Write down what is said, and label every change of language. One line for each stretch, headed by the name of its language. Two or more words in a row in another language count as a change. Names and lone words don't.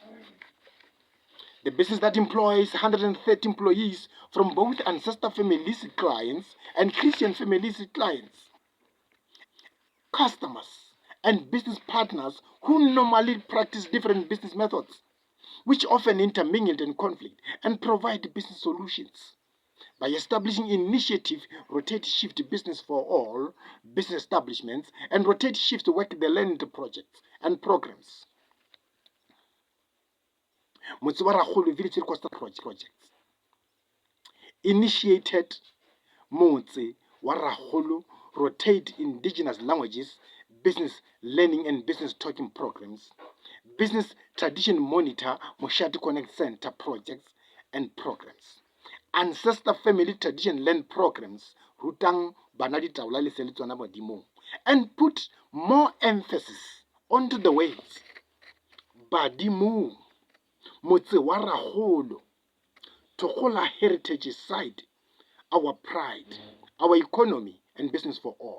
English: The business that employs 130 employees from both Ancestor families clients and Christian families clients, customers, and business partners who normally practice different business methods, which often intermingle and conflict, and provide business solutions. By establishing initiative rotate shift business for all business establishments and rotate shift work the land projects and programs. Motse wa Rakgolo Village Reconstruct projects initiated Motse wa Rakgolo rotate indigenous languages, business learning and business talking programs, business tradition monitor Moshati Connect Center projects and programs, Ancestor family tradition land programs,
Northern Sotho: Rutang, Bana, Ditaola, letsona, Badimong,
English: and put more emphasis onto the words Badimong, Motse wa Rakgolo, Thokgola heritage site, our pride, our economy, and business for all.